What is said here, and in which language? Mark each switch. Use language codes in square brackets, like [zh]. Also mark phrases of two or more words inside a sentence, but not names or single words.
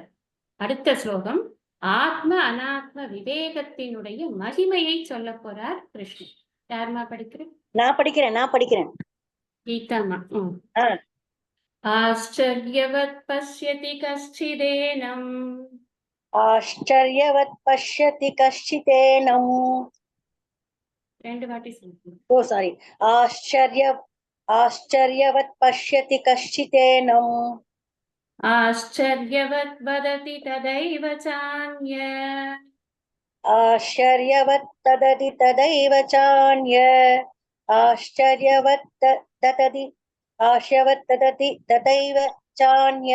[ta] அடுத்த ஸ்லோகம் ஆத்ம அனாத்ம விவேகத்தினுடைய மகிமையை சொல்ல போறார் கிருஷ்ணன். யாருமா படிக்கிறேன்? நான் படிக்கிறேன். [sa] கீதாமா. आश्चर्यवत् पश्यति कश्चिदेनम्. आश्चर्यवत् पश्यति कश्चिदेनम् [ta] ரெண்டு வாட்டி சொல்லுங்க. [en] Oh sorry [sa] आश्चर्यवत् पश्यति कश्चिदेनम् आश्चर्यवत् वदति तथैव चान्य. आश्चर्यवत् तदति तदैव चान्य आश्चर्यवत् तदति तथैव चान्यः